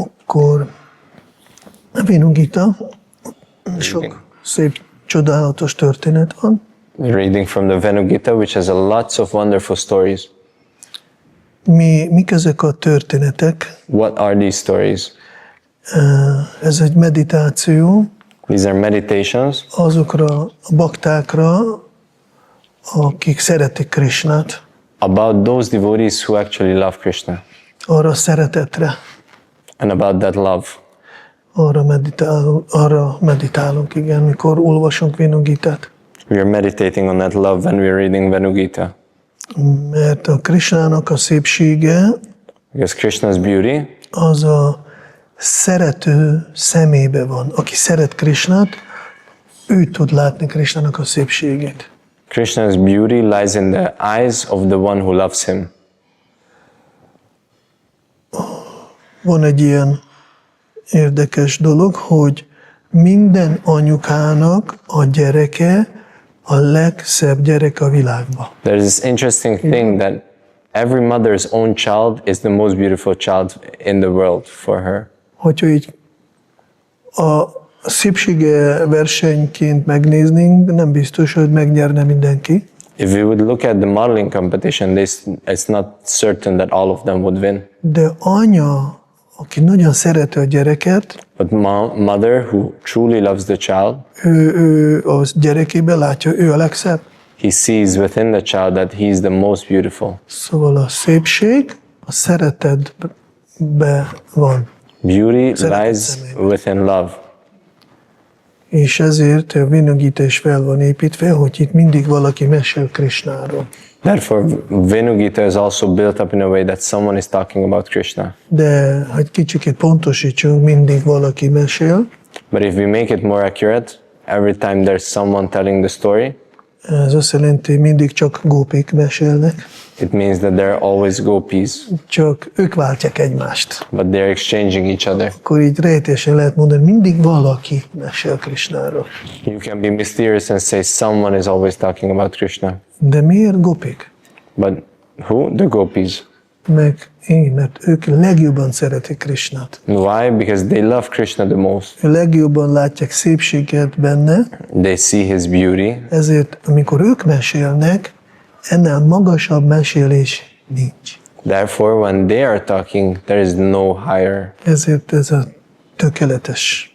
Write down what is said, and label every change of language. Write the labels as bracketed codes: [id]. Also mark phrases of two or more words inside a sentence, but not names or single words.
[hu] akkor a Venu Gita, sok szép, csodálatos történet van. [en] Reading from the Venu Gita, which has lots of wonderful stories. [hu] Mik ezek a történetek? [en] What are these stories? [hu] Ez egy meditáció [en] These are meditations [hu] azokra a baktákra, akik szeretik Kṛṣṇát, [en] about those devotees who actually love Krishna, [hu] arra a szeretetre, [en] and about that love. [hu] arra meditálunk, igen, mikor olvasunk Venu Gitát. [en] We are meditating on that love when we are reading Venu Gita. [hu] Mert a Kṛṣṇának a szépsége [en] Because Krishna's beauty [hu] az a szerető szemébe van. Aki szeret Kṛṣṇát, ő tud látni Kṛṣṇának a szépségét. [en] Krishna's beauty lies in the eyes of the one who loves him. [hu] Van egy ilyen érdekes dolog, hogy minden anyukának a gyereke a legszebb gyerek a világban. [en] There's this interesting thing that every mother's own child is the most beautiful child in the world for her. [hu] Hogyha így a szépsége versenyként megnéznénk, nem biztos, hogy megnyerne mindenki. [en] If we would look at the modeling competition, it's not certain that all of them would win. [hu] De anya, aki nagyon szereti a gyereket, [en] But mother who truly loves the child, [hu] ő a gyerekében látja, ő a legszebb. [en] he sees within the child that he is the most beautiful. [hu] Szóval a szépség a szeretetbe van. [en] Beauty lies within love. [hu] És ezért a Venu Gita is fel van építve, hogy itt mindig valaki mesél Kṛṣnáról. [en] Therefore, Venu Gita is also built up in a way that someone is talking about Krishna. [hu] De ha egy kicsikét pontosítsunk, mindig valaki mesél. [en] But if we make it more accurate, every time there's someone telling the story, [hu] Ez azt jelenti, mindig csak gópik mesélnek, [en] it means that there are always gopis, [hu] csak ők váltják egymást. [en] but they're exchanging each other. [hu] Akkor így rejtésen lehet mondani, mindig valaki mesél Kṛṣnáról. [en] You can be mysterious and say someone is always talking about Krishna. [hu] De miért gópik? [en] But who? The gopis. [hu] Mert ők legjobban szeretik Kṛṣnát. [en] Why? Because they love Krishna the most. [hu] Legjobban látják szépséget benne, [en] They see his beauty, [hu] ezért amikor ők mesélnek, ennél magasabb mesélés nincs. [en] therefore when they are talking, there is no higher. [hu] Ezért ez a tökéletes.